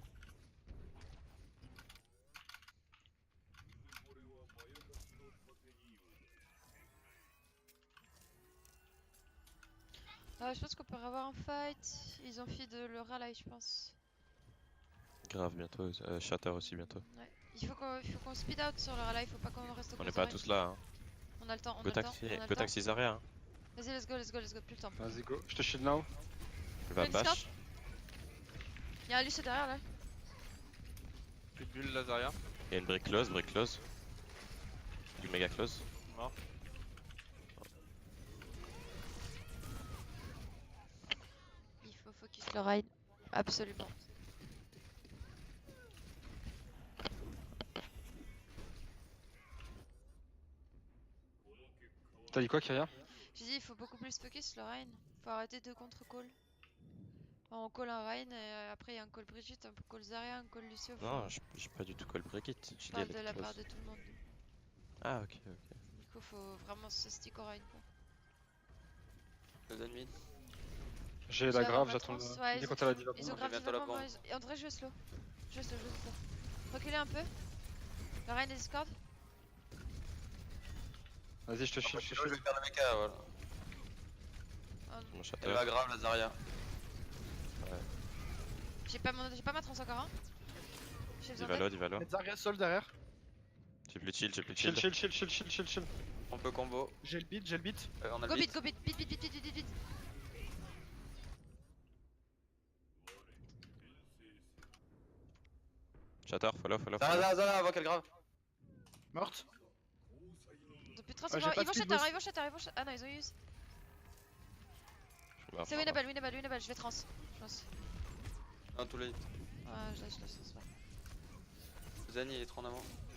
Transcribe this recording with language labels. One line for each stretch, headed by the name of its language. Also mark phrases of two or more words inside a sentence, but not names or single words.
French: Je pense qu'on peut avoir un fight. Ils ont feed le rally, je pense. Grave bientôt, Shatter aussi bientôt. Ouais. Il faut qu'on
English: speed out
French: sur le rally, faut pas qu'on reste au On est close pas range. tous là. Hein. On a le temps, Go taxi Zarya. Hein. Vas-y,
English: let's go,
French: plus le temps. Vas-y, go. Je te
English: shield now.
French: Il va Une bash. Y'a un Lucio derrière là. Plus de bulle Lazaria. Il y a une
English: brick close.
French: Du méga close. Mort. Il faut focus le ride. Absolument. T'as dit quoi, Kyria? J'ai dit, il faut beaucoup plus focus le Reign. Faut arrêter de contre-call. On call un Reign et après il y a un call Brigitte, un call Zarya, un call Lucio. Non, j'ai pas du tout call Brigitte. Je parle de la part de tout le monde. Ah, ok. Du coup, faut vraiment se stick au Reign quoi. Les ennemis. J'ai la grave, j'attends le. Ouais, Dis quand elle a dit la ils ont bombe. grave bientôt la développement. bombe. Et André, jouez slow. Jouez slow. Reculez un peu. Le Reign est Discord. Vas-y, je te shield, Je vais faire le mecha, voilà. Mon Elle Shatter. va grave Lazaria. J'ai pas ma trans encore, hein. J'ai besoin Divalo, d'aide. Divalo. Zarya sol derrière. J'ai plus de shield, Shield. On peut combo. J'ai le beat. On a Go le beat, beat. beat. Shatter, follow. Zara, avant qu'elle grave. Morte. Ils ont plus de trans, Ah, j'ai pas de
English: speed boost.
French: ils vont shatter. Ah non, ils ont use. C'est Winnable. winnable, je vais trans. Je pense. Non, tout les hits. Ouais, je laisse pas. Zani il est trop en avant.